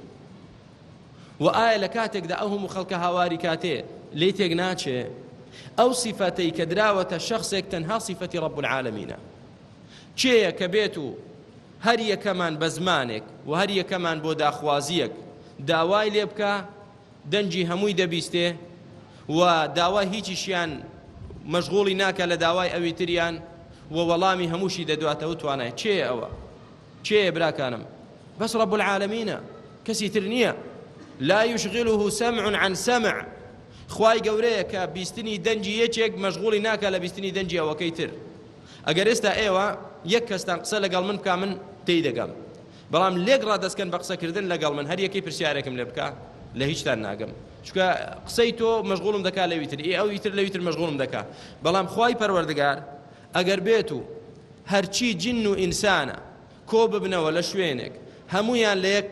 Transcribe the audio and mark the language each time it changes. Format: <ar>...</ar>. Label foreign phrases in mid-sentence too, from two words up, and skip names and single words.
<ckb>و ئایا لە کاتێکدا ئەو هەموو خەڵکە هاواری کاتێ لێی تێک ناچێ ئەو سیفەتەی کە دراوەتە شەخصێک تەنها سیفەتی ڕەب العالەمینە چێیە کە بێت و هەر یەکەمان بە زمانێک و هەر یەکەمان بۆ داخوازیەک داوای لێ بکە دەنجی هەمووی دەبیستێ و داوای هیچیشیان مەشغوڵی ناکە لە داوای ئەوی تریان و وەڵامی هەمووشی دەدواتەوە توانای چێ ئەوە چێ براکانم بەس ڕەب العالەمینە کەسی تر نییە</ckb> <ar>لا يشغله سمع عن سمع</ar> <ckb>خوای گەورەیە کە بیستنی دەنجی یەکێک مەشغوڵی ناکە لە بیستنی دەنجی ئەوەکەی تر ئەگەر ئێستا ئێوە یەک کەستان قسە لەگەڵ من بکە من تێی دەگەم بەڵام لێک ڕادەستکەن بە قسەکردن لەگەڵ من هەر یەکەی پرسیارێکم لێ بکە لە هیچتان ناگەم چونکە قسەی تۆ مەشغوڵم دەکا لەوی تر ئەو ئیتر لەوی تر مەشغوڵم دەکا بەڵام خوای پەروەردگار ئەگەر بێت و هەرچی جن و ئینسانە کۆ ببنەوە لە شوێنێک هەمویان لە یەک</ckb>